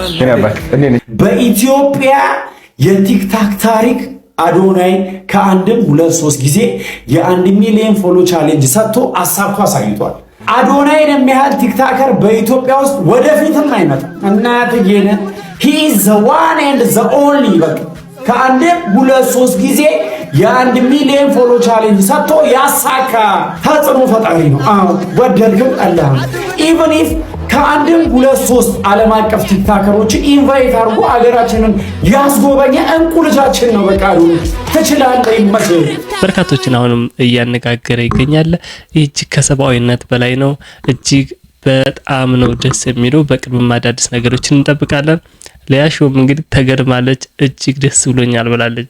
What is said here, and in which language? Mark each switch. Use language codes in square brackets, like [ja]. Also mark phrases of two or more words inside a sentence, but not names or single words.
[am] በኢትዮጵያ የቲክታክ ታሪክ አዶናይ ከአንድም 2-3 ጊዜ የ1 ሚሊዮን [en] follow challenge [am] ሰጥቶ አሳክቶ አሳይቷል። አዶናይን የሚያህል ቲክታከር በኢትዮጵያ ውስጥ ወደፊትም አይመጣም። እናትዬን [en] he is the one and the only [am] በቃ ከአንድም 2-3 ጊዜ የ1 ሚሊዮን [en] follow challenge [am] ሰጥቶ ያሳካ ተጽዕኖ ፈጣሪ ነው። አዎ ወደድክም ጠላህም [en] even if [am] ከአንድም 2-3 ዓለም አቀፍ ቲክታከሮች ኢንቫይት አድርጎ አገራችንን ያስጎበኘ እንቁ ልጃችን ነው። በቃ ትችላለህ ይመስል በርካቶችን አሁንም እያነጋገረ ይገኛል። እጅግ ከሰብአዊነት በላይ ነው። እጅግ በጣም ነው ደስ የሚለው። በቅርብ አዳዲስ ነገሮችን እንጠብቃለን። ለያሾም እንግዲህ ተገርማለች። እጅግ ደስ ብሎኛል ብላለች።